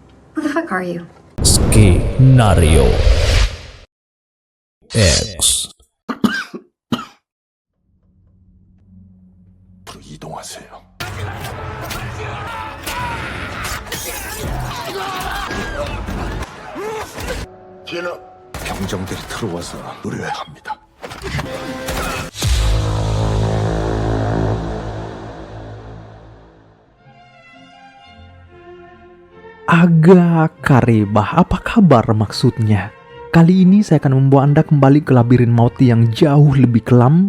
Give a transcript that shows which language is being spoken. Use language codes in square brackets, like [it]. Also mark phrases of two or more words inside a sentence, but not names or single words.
[en] Who the fuck are you? [id] Skenario X. [ko] 앞으로 이동하세요. 뒤에는 병정들이 들어와서 의뢰합니다. [id] Agak karebah, apa kabar maksudnya? Kali ini saya akan membawa Anda kembali ke labirin maut yang jauh lebih kelam.